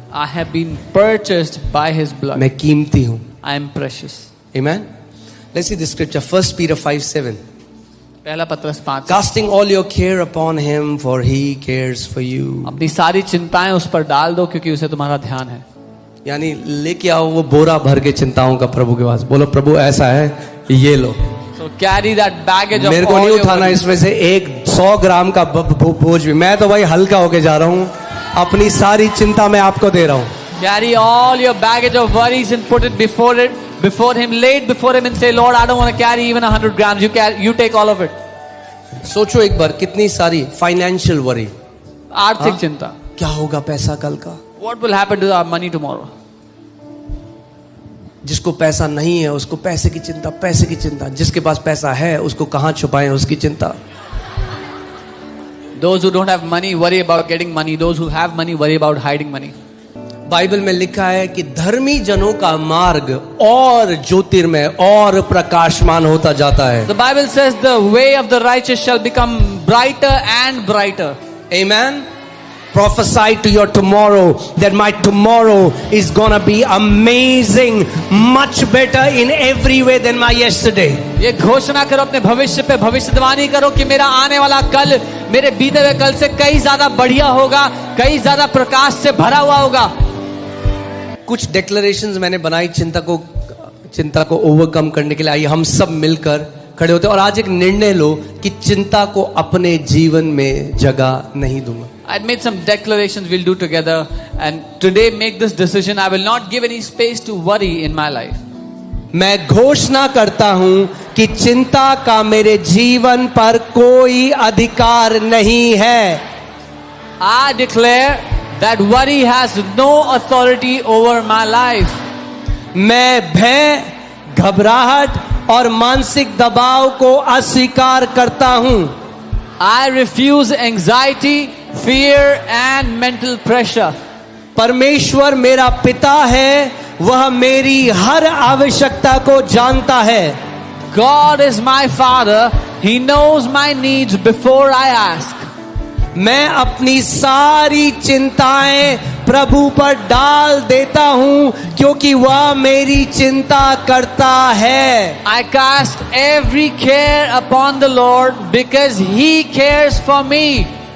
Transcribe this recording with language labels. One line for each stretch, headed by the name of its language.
English: I have been purchased by his blood.
Hindi: मैं कीमती हूं।
English: I am precious. Amen. Let's see the scripture. 1 Peter 5:7.
Hindi: पहला पत्रस 5।
English: Casting all your care upon him, for he cares for you.
Hindi: अपनी सारी चिंताएं उस पर डाल दो क्योंकि उसे तुम्हारा ध्यान है। यानी लेके आओ वो बोरा भर के चिंताओं का प्रभु के पास। बोलो प्रभु ऐसा है, ये लो।
English: So carry that baggage of
Hindi: मेरे को
English: all
Hindi: नहीं
English: your
Hindi: उठाना
English: worries.
Hindi: इसमें से एक 100 ग्राम का बोझ भी। मैं तो भाई हल्का होके जा रहा हूँ। अपनी सारी चिंता मैं आपको दे रहा हूँ।
English: Carry all your baggage of worries and put it before him, lay it before him and say, Lord, I don't want to carry even 100 grams. You take all of it.
Hindi: सोचो एक बार कितनी सारी फाइनेंशियल वरी। आर्थिक चिंता। क्या होगा पैसा कल का?
English: What will happen to our money tomorrow?
Hindi: जिसको पैसा नहीं है उसको पैसे की चिंता, पैसे की चिंता। जिसके पास पैसा है उसको कहाँ छुपाएं उसकी चिंता।
English: Those who don't have money worry about getting money. Those who have money worry about hiding money.
Hindi: Bible में लिखा है कि धर्मी जनों का मार्ग और ज्योतिर्मय और प्रकाशमान होता जाता है।
English: The Bible says the way of the righteous shall become brighter and brighter. Amen. Prophesy to your tomorrow that my tomorrow is gonna be amazing, much better in every way than my yesterday.
Hindi: ये घोषणा करो अपने भविष्य पे, भविष्यवाणी करो कि मेरा आने वाला कल मेरे बीते हुए कल से कई ज्यादा बढ़िया होगा, कई ज्यादा प्रकाश से भरा हुआ होगा। कुछ डिक्लेरेशंस मैंने बनाई चिंता को ओवरकम करने के लिए। आइए हम सब मिलकर खड़े होते हैं और आज एक निर्णय लो कि चिंता को अपने जीवन में जगह नहीं दूंगा।
English: I had made some declarations we'll do together, and today make this decision. I will not give any space to worry in my life.
Hindi: मैं घोषणा करता हूं कि चिंता का मेरे जीवन पर कोई अधिकार नहीं है।
English: I declare that worry has no authority over my life.
Hindi: मैं भय, घबराहट और मानसिक दबाव को अस्वीकार करता हूं।
English: I refuse anxiety, fear and mental pressure.
Hindi: परमेश्वर मेरा पिता है, वह मेरी हर आवश्यकता को जानता है।
English: God is my father. He knows my needs before I ask.
Hindi: मैं अपनी सारी चिंताएं प्रभु पर डाल देता हूं क्योंकि वह मेरी चिंता करता है।
English: I cast every care upon the Lord because He cares for me.